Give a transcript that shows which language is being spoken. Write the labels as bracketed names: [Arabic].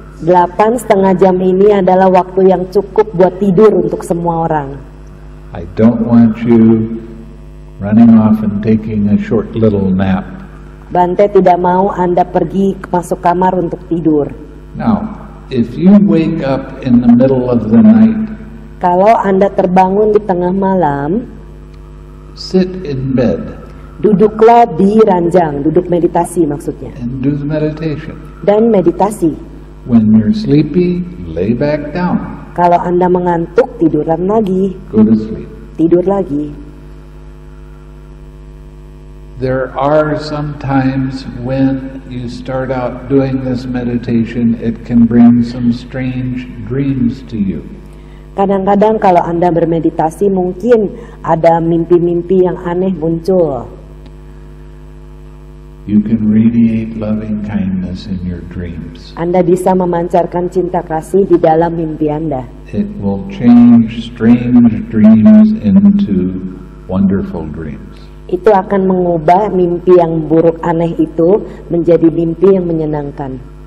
[Indonesian] 8,5 jam ini adalah waktu yang cukup buat tidur untuk semua orang. [English] I don't want you running off and taking a short little nap. [Indonesian] Bante tidak mau Anda pergi masuk kamar untuk tidur. [English] Now, if you wake up in the middle of the night, [Indonesian] Kalau Anda terbangun di tengah malam, [English] sit in bed [Indonesian] duduklah di ranjang, duduk meditasi maksudnya. [English] and do the meditation. [Indonesian] Dan meditasi. [English] When you're sleepy, lay back down. [Indonesian] Kalau Anda mengantuk, tiduran lagi. [English] Go to sleep. [Indonesian] tidur lagi. [English] There are some times when you start out doing this meditation, it can bring some strange dreams to you. [Indonesian] Kadang-kadang kalau Anda bermeditasi mungkin ada mimpi-mimpi yang aneh muncul. [English] You can radiate loving kindness in your dreams. [Indonesian] Anda bisa memancarkan cinta kasih di dalam mimpi Anda. [English] It will change strange dreams into wonderful dreams. [Indonesian] Itu akan mengubah mimpi yang buruk aneh itu menjadi mimpi yang menyenangkan.